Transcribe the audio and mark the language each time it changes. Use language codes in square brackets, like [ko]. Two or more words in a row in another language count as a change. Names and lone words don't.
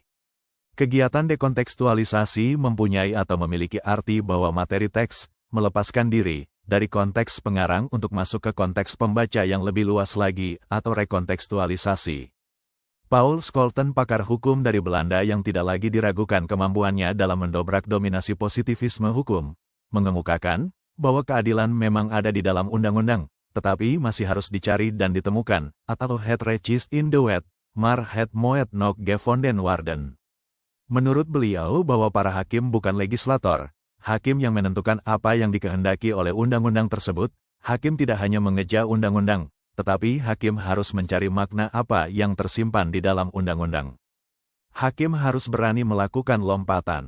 [id] Kegiatan dekontekstualisasi mempunyai atau memiliki arti bahwa materi teks melepaskan diri dari konteks pengarang untuk masuk ke konteks pembaca yang lebih luas lagi atau rekontekstualisasi. Paul Scholten, pakar hukum dari Belanda yang tidak lagi diragukan kemampuannya dalam mendobrak dominasi positivisme hukum, mengemukakan bahwa keadilan memang ada di dalam undang-undang, tetapi masih harus dicari dan ditemukan, atau [nl] het recht in de wet, maar het moet nog gevonden worden. [id] Menurut beliau bahwa para hakim bukan legislator, hakim yang menentukan apa yang dikehendaki oleh undang-undang tersebut, hakim tidak hanya mengeja undang-undang, tetapi hakim harus mencari makna apa yang tersimpan di dalam undang-undang. Hakim harus berani melakukan lompatan.